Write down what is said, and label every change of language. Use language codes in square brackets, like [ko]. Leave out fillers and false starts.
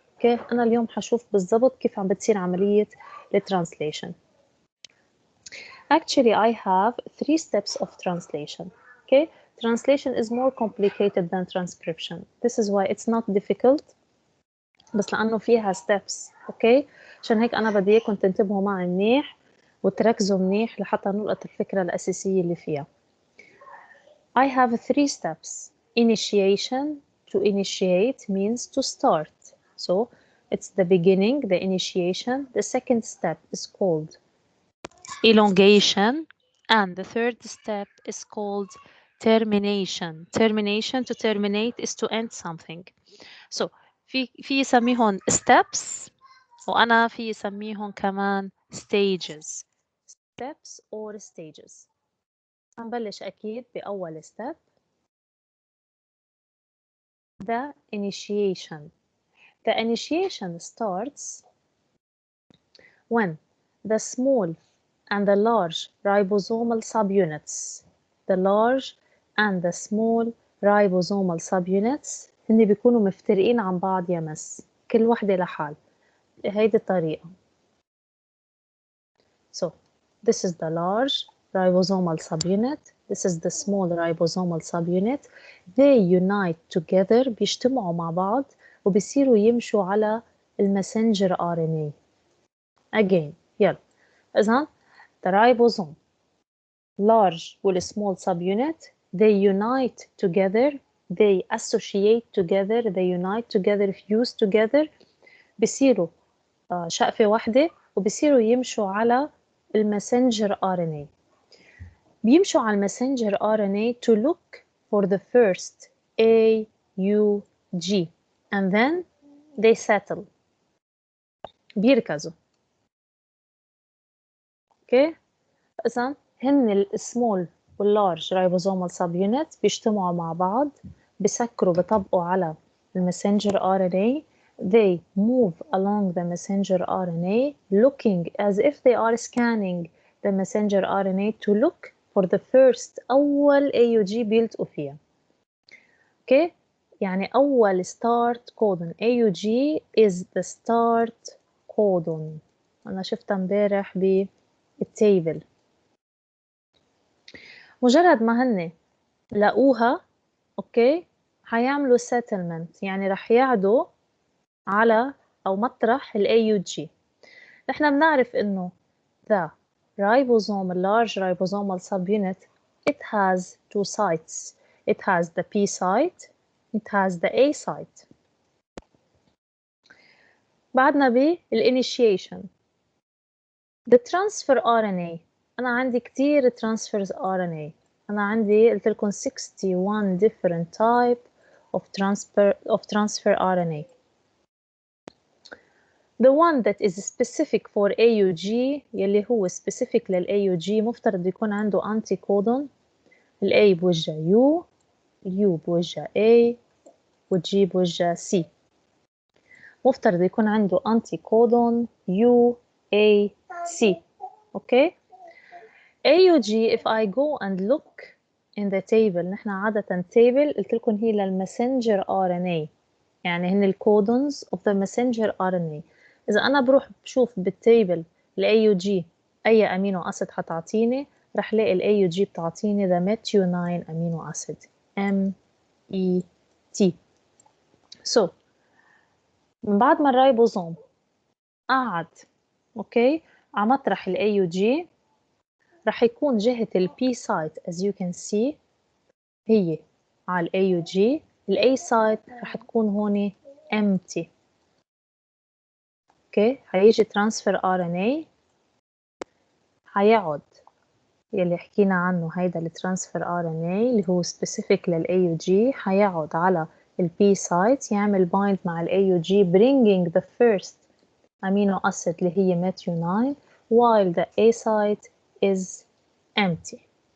[ar] Okay, أنا اليوم حشوف بالضبط كيف عم بتصير عملية translation. [en] Actually, I have 3 steps of translation. Okay, translation is more complicated than transcription. This is why it's not difficult. [ar] بس لأنه فيها steps. Okay, عشان هيك أنا بدي إياكم تنتبهوا معي منيح وتركزوا منيح لحتى نلقط الفكرة الأساسية اللي فيها. [en] I have 3 steps. Initiation. To initiate means to start. So it's the beginning, the initiation. The second step is called elongation. And the third step is called termination. Termination, to terminate is to end something. [ar] So في يسميهم steps وأنا في يسميهم كمان stages. [en] Steps or stages. [ar] هنبلش أكيد بأول step. [en] The initiation. The initiation starts when the small and the large ribosomal subunits, the large and the small ribosomal subunits هن بيكونوا مفترقين عن بعض يا miss, كل وحدة لحال. [ar] هيدي الطريقة. [en] So this is the large ribosomal subunit. This is the small ribosomal subunit. They unite together. [ar] بيجتمعوا مع بعض وبيصيروا يمشوا على المسنجر RNA. [en] Again, يلا. إذن the ribosome, large والsmall subunit, they unite together. They associate together. They unite together, fuse together. [ar] بيصيروا شقفة واحدة وبيصيروا يمشوا على المسنجر RNA. [en] بيمشوا على المسنجر RNA to look for the first AUG and then they settle. [ar] بيركزوا. اوكي إذن هن السمول واللارج ribosomal subunits بيجتمعوا مع بعض، بسكروا بطبقوا على المسنجر RNA. [en] They move along the messenger RNA looking as if they are scanning the messenger RNA to look for the first أول AUG بيلتقوا فيها. okay يعني أول start codon. AUG is the start codon. [ar] أنا شفتها امبارح بالتيبل. مجرد ما هن لقوها اوكي هيعملوا settlement، يعني رح يعدوا على أو مطرح ال AUG. [en] نحن بنعرف إنه the ribosome, large ribosomal subunit, it has 2 sites. It has the P site, it has the A site. بعدنا بالinitiation. The transfer RNA. [ar] أنا عندي كتير transfers RNA. أنا عندي قلت لكم 61 different type of transfer RNA. [en] The one that is specific for AUG يلي هو specific للAUG مفترض يكون عنده anticodon. [ar] الA بوجه U، الU بوجه A، والG بوجه C. مفترض يكون عنده anticodon U A C. Okay. [en] AUG if I go and look in the table. [ar] نحن عادة table قلت لكم هي للمسنجر RNA، يعني هن الكودونز of the messenger RNA. إذا أنا بروح بشوف بالتيبل ال AUG أي أمينو أسيد حتعطيني، رح لاقي ال AUG بتعطيني the methionine amino acid MET. So من بعد ما الرايبوزوم قعد اوكي على مطرح ال AUG رح يكون جهة ال P site as you can see هي على ال AUG A site رح تكون هون empty. اوكي هيجي transfer RNA هيقعد يلي حكينا عنه هيدا الترانسفير RNA اللي هو specific AUG هيقعد على B site يعمل bind مع AUG bringing the first amino acid اللي هي methionine while the A site is empty.